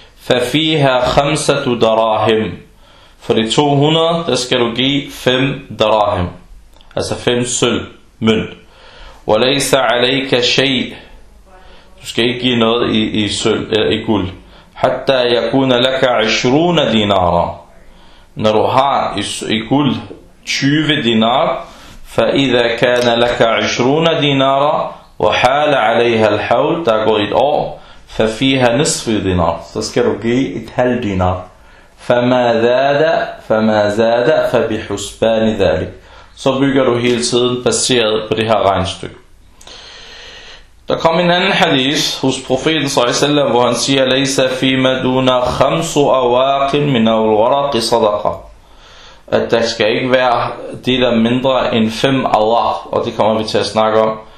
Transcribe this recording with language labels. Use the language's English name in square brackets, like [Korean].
[Arabic] فَفِيهَا خَمْسَةُ دَرَاهِمْ. [Danish] For de 200, der skal du give 5 dirham. Altså 5 sølv, mønt. [Arabic] وَلَيْسَ عَلَيْكَ شَيْءٍ. [Danish] Du skal ikke give noget i sølv, eller i guld. [Arabic] حَتَّى يَكُونَ لَكَ 20 dinara. [Danish] Når du har i guld 20 dinar, [Arabic] فَإِذَا كَانَ لَكَ 20 دِنَارًا وَحَالَ عَلَيْهَا الْحَوْلِ. [Danish] Der går et år. [Arabic] فَفِيهَا نِصْفِ دِنَارًا. [Danish] Så skal du give et halv dinar. [Arabic] فَمَا زَادَ فَبِحُسْبَانِ ذَلِكَ. [Danish] Så bygger du hele tiden baseret på det her regnstykke. Der kom en anden hadith hos profeten s.a.v. hvor han siger, [Arabic] لَيْسَ فِي مَدُونَ خَمْسُ أَوَاقٍ مِنَ الْوَرَقِ صَدَقًا. [Danish] At der skal ikke være del af mindre end 5 awaq, og det kommer vi til at snakke om.